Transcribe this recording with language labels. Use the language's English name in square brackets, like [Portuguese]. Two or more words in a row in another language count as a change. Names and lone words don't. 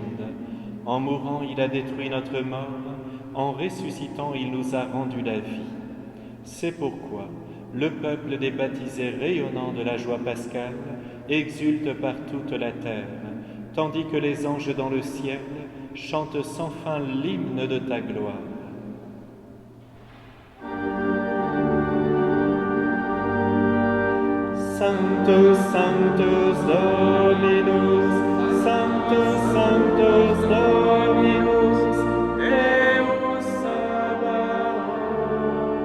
[French] En mourant, il a détruit notre mort, en ressuscitant, il nous a rendu la vie. C'est pourquoi le peuple des baptisés rayonnant de la joie pascale exulte par toute la terre, tandis que les anges dans le ciel chantent sans fin l'hymne de ta gloire. [Latin] Sanctus, Sanctus Dominus, Sanctus, Sanctus Dominus, Deus Sabaoth,